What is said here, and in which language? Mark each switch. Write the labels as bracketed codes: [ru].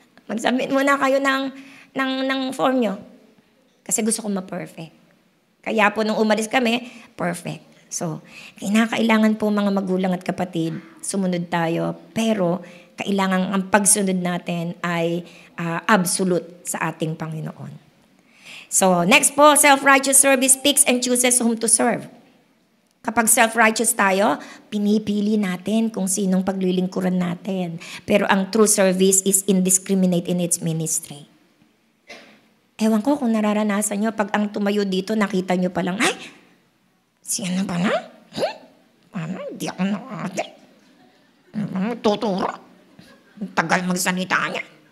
[tl] Mag-submit muna kayo ng form nyo. Kasi gusto ko ma-perfect. Kaya po nung umalis kami, perfect. So, kinakailangan po mga magulang at kapatid, sumunod tayo, pero kailangan ang pagsunod natin ay absolute sa ating Panginoon. [en] So, next po, self-righteous service picks and chooses whom to serve. [tl] Kapag self-righteous tayo, pinipili natin kung sinong paglilingkuran natin. [en] Pero ang true service is indiscriminate in its ministry. [tl] Ewan ko kung nararanasan nyo, pag ang tumayo dito, nakita nyo palang, ay, siya na ba na? Ano, di ako nakakate. Tuturo. Tagal magsalita niya.